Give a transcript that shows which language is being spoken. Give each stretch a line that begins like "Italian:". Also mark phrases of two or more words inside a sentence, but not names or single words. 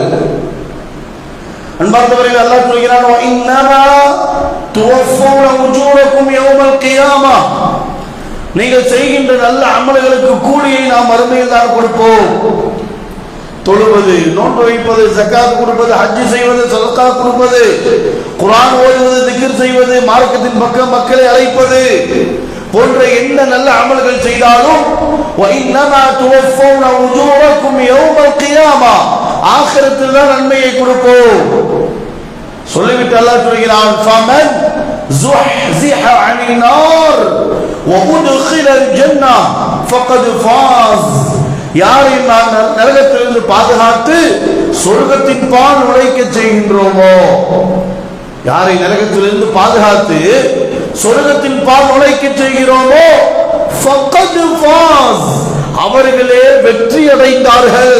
Tamil: அன்பார்ந்தவர்கள், அல்லாஹ் சொல்கிறான்,
Arabic: إنما توفون أجوركم يوم القيامة,
Tamil: நீங்கள் செய்கின்ற நல்ல அமல்களுக்கு கூலியை நாம் மறுமையில் தான் கொடுப்போம். தொழுவது, நோன்பு வைப்பது, ஜகாத் கொடுப்பது, ஹஜ் செய்வது, சதகா கொடுப்பது, குர்ஆன் ஓதுவது, திக்ர் செய்வது, மார்க்கத்தின் பக்கம் மக்களை அழைப்பது போன்ற என்ன நல்ல அமல்கள் செய்தாலும்
Arabic: وَإِنَّمَا تُوَفَّوْنَ أُجُورَكُمْ يَوْمَ الْقِيَامَةِ,
Tamil: ஆகிரத்தில் தான் நன்மையை கொடுப்போம். சொல்லிவிட்டு அல்லாஹ் சொல்கிறான்,
Arabic: فَمَنْ زُحْزِحَ عَنِ النَّارِ وَأُدْخِلَ الْجَنَّةَ فَقَدْ فَازَ,
Tamil: யாரை நாம் நரகத்திலிருந்து பாதுகாத்து சொர்க்கத்தின் பால் நுழைக்க செய்கின்றோமோ, யாரை நரகத்திலிருந்து பாதுகாத்து சொர்க்கத்தின் பால் நுழைக்க செய்கிறோமோ,
Arabic: فقد فاز,
Tamil: அவர்களே வெற்றி அடைந்தார்கள்.